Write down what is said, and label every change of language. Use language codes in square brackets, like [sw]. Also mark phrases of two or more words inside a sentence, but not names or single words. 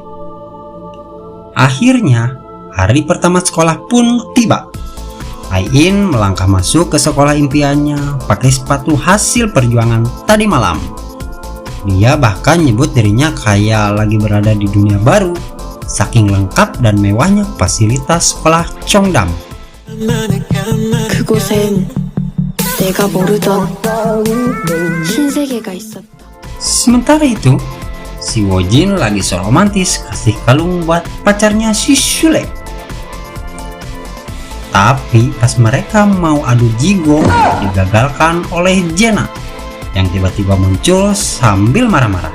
[id] Akhirnya hari pertama sekolah pun tiba. Hai-in melangkah masuk ke sekolah impiannya pakai sepatu hasil perjuangan tadi malam. Dia bahkan nyebut dirinya kayak lagi berada di dunia baru, saking lengkap dan mewahnya fasilitas sekolah Cheongdam. [ko] 그곳엔 내가 모르던 신세계가 있었다. [id] Sementara itu, si Wojin lagi so romantis kasih kalung buat pacarnya si Shule. Tapi pas mereka mau adu jigong, digagalkan oleh Jena yang tiba-tiba muncul sambil marah-marah.